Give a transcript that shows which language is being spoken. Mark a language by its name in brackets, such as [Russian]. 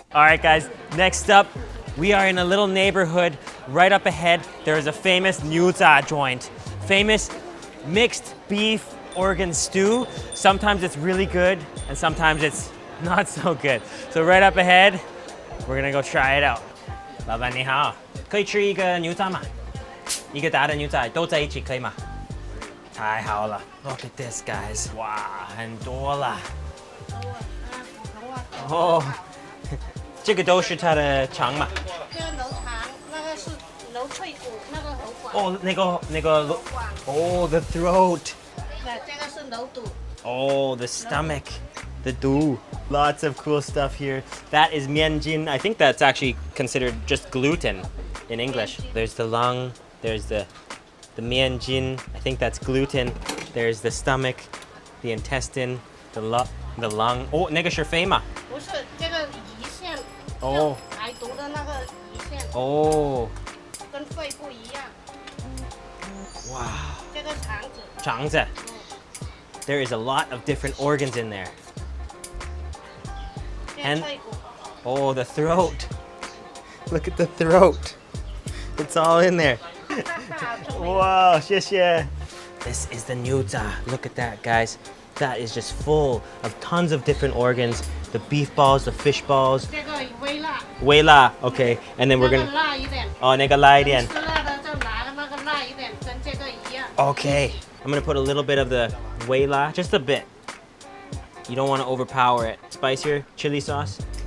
[English] All right, guys, next up, we are in a little neighborhood. Right up ahead, there is a famous NOODLES joint. Famous mixed beef organ stew. Sometimes it's really good, and sometimes it's not so good. So right up ahead, we're gonna go try it out. [Chinese] 老板你好，可以吃一个牛杂吗？一个大的牛杂都在一起可以吗？太好了 [English] ！Look at this, guys！ [Chinese] 哇，很多了。哦，这个都是它的肠嘛？这个楼肠，那个是楼脆骨，那个喉管。哦，那个，哦 ， [English] the throat。 [Chinese] 这个是楼肚。 [English] Oh, the stomach, the du. Lots of cool stuff here. That is mianjin. I think that's actually considered just gluten in English. There's the lung, there's the mianjin. I think that's gluten. There's the stomach, the intestine, the lung. Oh, [Chinese] 那个是肺嘛？不是，这个胰腺。哦。排毒的那个胰腺。哦。跟肺不一样。哇。这个肠子。肠子。 [English] There is a lot of different organs in there. And oh, the throat. Look at the throat. It's all in there. Wow, [Chinese] 谢谢. [English] This is the NOODLES. Look at that, guys. That is just full of tons of different organs. The beef balls, the fish balls. [Chinese] 这个微辣。 [English] 微辣, okay. And then we're gonna. [Chinese] 辣一点。哦，那个辣一点。吃辣的就拿那个辣一点，跟这个一样。 [English] Okay. I'm gonna put a little bit of the wei la, just a bit. You don't want to overpower it. Spicier chili sauce.